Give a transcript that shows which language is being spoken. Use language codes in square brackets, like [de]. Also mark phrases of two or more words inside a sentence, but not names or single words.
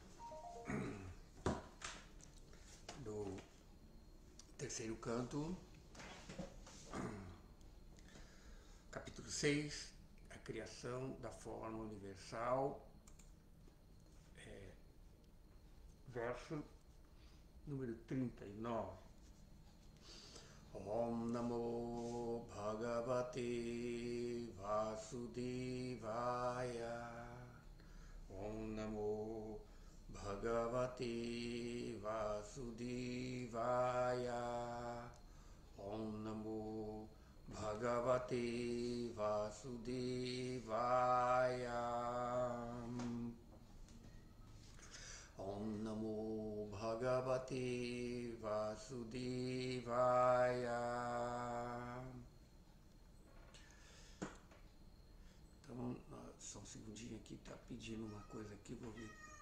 [pt] do terceiro canto, capítulo 6, a criação da forma universal, verso número 39. [sa] Om Namo Bhagavate Vasudevaya. Om Namo Bhagavate Vasudevaya. Om Namo Bhagavate Vasudevaya. Om Namo Bhagavate Vasudevaya. [pt] Então, só um segundinho aqui, tá pedindo uma coisa aqui, vou ver.